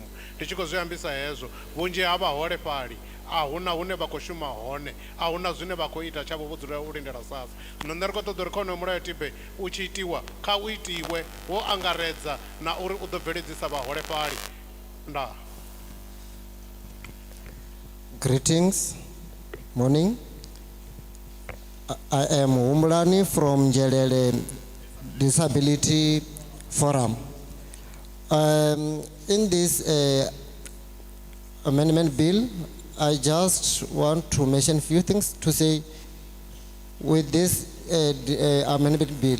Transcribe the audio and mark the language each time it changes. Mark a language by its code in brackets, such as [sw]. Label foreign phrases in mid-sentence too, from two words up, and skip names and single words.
[ve] Ndi tshi khou zwi ambisa hezwo vhunzhi ha vhaholefhali a huna hune vha khou shuma hone, a huna zwine vha khou ita tshavho vho dzula u lindela sasa. Zwino nṋe ri khou ṱoḓa uri kha honoyu mulayotibe u tshi itiwa kha u itiwe wo angaredza na uri u ḓo bveledzisa vhaholefhali. Ndaa. [en] Greetings, morning. I am Umlani from Njelele Disability Forum. In this amendment bill, I just want to mention a few things to say with this amendment bill.